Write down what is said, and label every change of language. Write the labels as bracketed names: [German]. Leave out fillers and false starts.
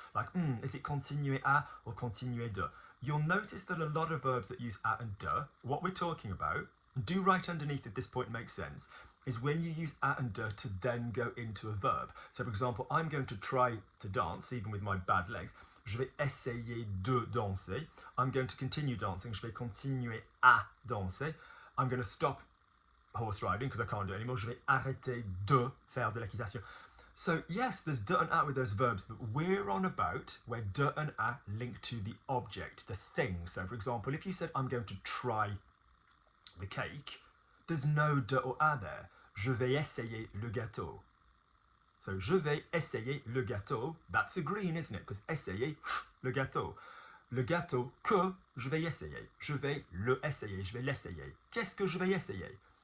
[English] Like, is it continuer à or continuer de? You'll notice that a lot of verbs that use à and de, what we're talking about, do right underneath if this point makes sense, is when you use à and de to then go into a verb. So for example, I'm going to try to dance, even with my bad legs. [French] Je vais essayer de danser. [English] I'm going to continue dancing. [French] Je vais continuer à danser. [English] I'm going to stop horse riding because I can't do it anymore. [French] Je vais arrêter de faire de l'équitation. [English] So yes, there's de and à with those verbs, but we're on about where de and à link to the object, the thing. So for example, if you said, I'm going to try the cake, there's no de or à there. [French] Je vais essayer le gâteau. So, je vais essayer le gâteau. [English] That's a green, isn't it? [French] Because essayer, le gâteau. Le gâteau que je vais essayer. Je vais le essayer. Je vais l'essayer. Qu'est-ce que je vais essayer?